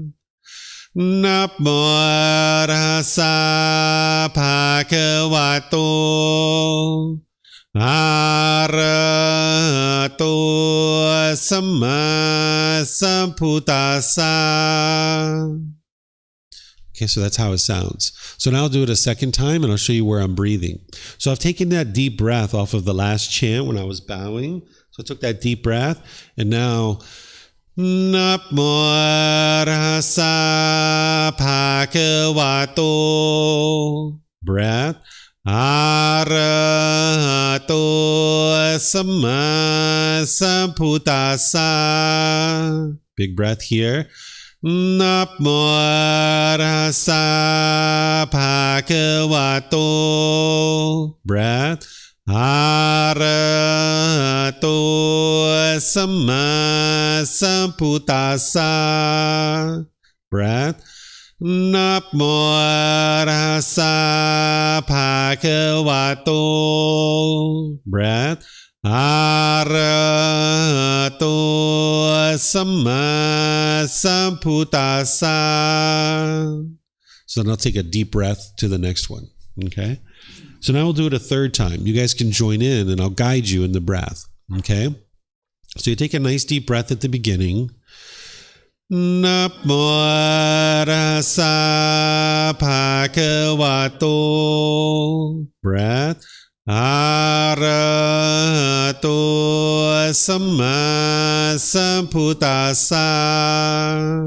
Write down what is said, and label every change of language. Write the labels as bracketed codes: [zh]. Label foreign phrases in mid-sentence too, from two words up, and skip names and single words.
[pi] Namo Arhasa Bhagavato Arahato Samma Sambuddhassa. [en] Okay, so that's how it sounds. So now I'll do it a second time and I'll show you where I'm breathing. So I've taken that deep breath off of the last chant when I was bowing. So I took that deep breath and now [pi] Namo Arhasa Bhagavato. [en] Breath. [pi] Arahato Samma Sambuddhassa. [en] Big breath here. [pi] Namo Arhasa Bhagavato. Breath. Arahato Samma Sambuddhassa. Breath. Namo Arhasa Bhagavato. Breath. Arahato Samma Sambuddhassa. [en] So then I'll take a deep breath to the next one. Okay? So now we'll do it a third time. You guys can join in and I'll guide you in the breath. Okay? So you take a nice deep breath at the beginning. [pi] Namo Arhasa Bhagavato. Breath. Arahato Samma Sambuddhassa.